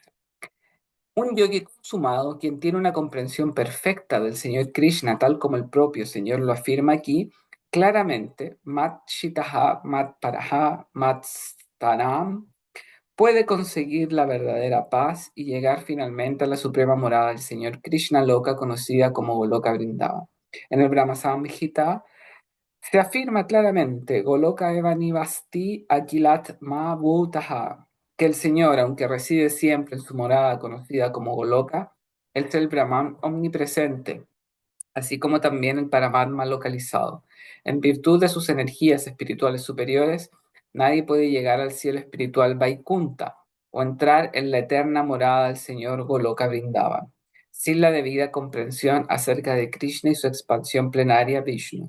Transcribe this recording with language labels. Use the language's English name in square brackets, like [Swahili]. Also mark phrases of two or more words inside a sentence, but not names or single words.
[Spanish] Un yogi consumado, quien tiene una comprensión perfecta del Señor Krishna, tal como el propio Señor lo afirma aquí, claramente, [Sanskrit] Mat Shitaha, Mat Paraha, Mat Stanam, [Spanish] puede conseguir la verdadera paz y llegar finalmente a la suprema morada del Señor Krishna Loka, conocida como Goloka Vrindavan. En el Brahma Samhita se afirma claramente, [Sanskrit] Goloka eva nivasti agilat ma bhutaha, [Spanish] que el Señor, aunque reside siempre en su morada conocida como Goloka, es el Brahman omnipresente, así como también el Paramatma localizado. En virtud de sus energías espirituales superiores, nadie puede llegar al cielo espiritual Vaikunta o entrar en la eterna morada del Señor Goloka Vrindavan, sin la debida comprensión acerca de Krishna y su expansión plenaria Vishnu.